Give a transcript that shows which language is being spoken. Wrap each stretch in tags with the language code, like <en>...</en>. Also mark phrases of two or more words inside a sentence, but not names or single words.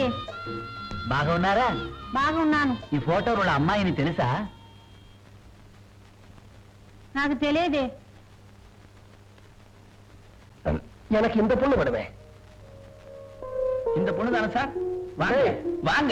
<te>బాగున్నారా? బాగున్నాను. ఈ ఫోటోలో ఉన్న అమ్మాయిని తెలుసా? నాకు తెలియదే.</te> <ta>எனக்கு இந்த பொண்ணு வேணுமே. இந்த பொண்ணு தானே சார்? வாங்க ஏய், வாங்க.</ta>